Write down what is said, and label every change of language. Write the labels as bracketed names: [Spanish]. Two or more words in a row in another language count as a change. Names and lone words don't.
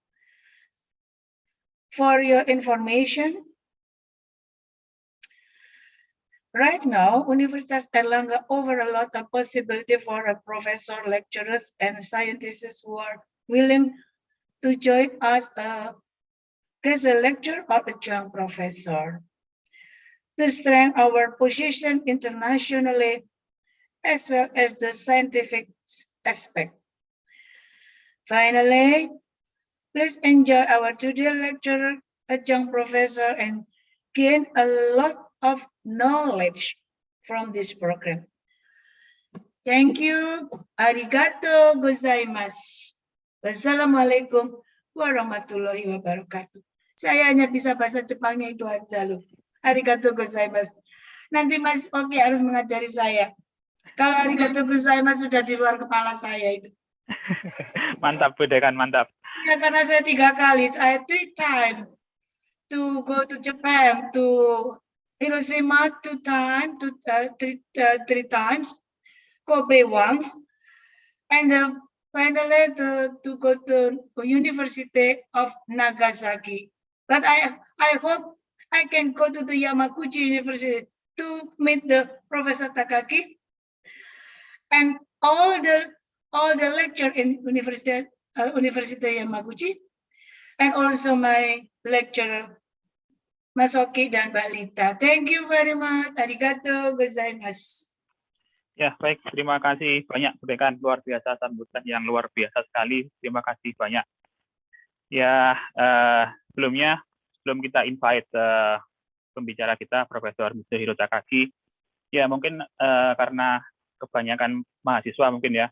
[English] For your information, right now, Universitas Airlangga offer a lot of possibility for a professor, lecturers, and scientists who are willing to join us as a lecturer or adjunct professor to strengthen our position internationally as well as the scientific aspect. Finally, please enjoy our today lecturer, adjunct professor, and gain a lot of knowledge from this program. Thank you. [Japanese] ありがとうございます. [Arabic] والسلام عليكم ورحمة الله وبركاته. [Indonesian] Saya hanya bisa bahasa Jepangnya itu aja loh. [Japanese] ありがとうございます. [Indonesian] Nanti Mas Oki harus mengajari saya. Kalau [Japanese] ありがとうございます [Indonesian] sudah di luar kepala saya itu. Mantap, Bu Dekan, mantap. Ya, karena saya 3 kali, [English] I 3 times to go to Japan, to Hiroshima 2 times, to 3 times, Kobe once, and finally to go to University of Nagasaki. But I hope I can go to the Yamaguchi University to meet the Professor Takaki and all the lecture in University Yamaguchi, and also my lecturer Masoki dan Mbak Lita. Thank you very much. [Japanese] ありがとうございます. [Indonesian] Ya, baik. Terima kasih banyak, Bu Dekan. Luar biasa, sambutan yang luar biasa sekali. Terima kasih banyak. Ya, sebelum kita invite pembicara kita, Profesor Mitsuhiro Takaki, Ya, mungkin karena kebanyakan mahasiswa mungkin ya.